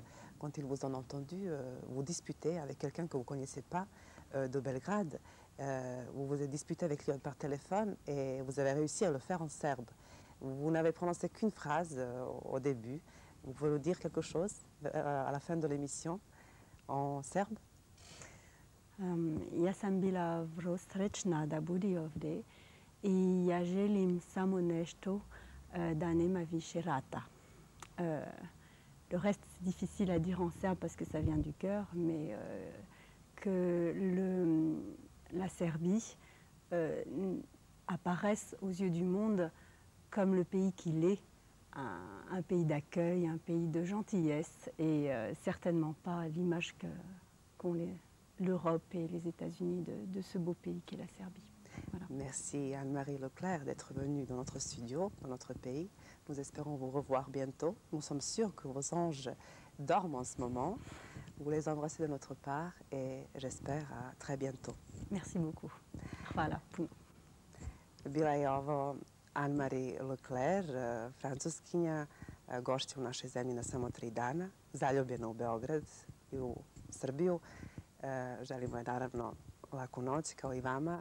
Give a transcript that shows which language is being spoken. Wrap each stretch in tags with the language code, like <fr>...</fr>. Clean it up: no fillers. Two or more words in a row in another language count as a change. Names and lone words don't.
<fr>Quand ils vous ont entendu vous disputer avec quelqu'un que vous ne connaissez pas de Belgrade, vous vous êtes disputé avec lui par téléphone et vous avez réussi à le faire en serbe. Vous n'avez prononcé qu'une phrase au début. Vous pouvez nous dire quelque chose à la fin de l'émission en serbe?</fr> <sr>Ja sam bila vrlo srećna da budi ovdje i ja želim samo nešto da nema više rata.</sr> <fr>Le reste, c'est difficile à dire en serbe parce que ça vient du cœur, mais que la Serbie apparaisse aux yeux du monde comme le pays qu'il est, un pays d'accueil, un pays de gentillesse et certainement pas l'image qu'ont l'Europe et les États-Unis de ce beau pays qu'est la Serbie. Voilà. Merci Anne-Marie Leclerc d'être venue dans notre studio, dans notre pays. Nous espérons vous revoir bientôt. Nous sommes sûrs que vos anges dorment en ce moment. Vous les embrassez de notre part et j'espère à très bientôt. Merci beaucoup.</fr> <sr>Hvala puno. Bila je ovo Anne-Marie Leclerc, francuskinja, gošća u našoj zemlji na samo 3 dana, zaljubljena u Beograd i u Srbiju. Želimo je naravno laku noć kao i vama.</sr>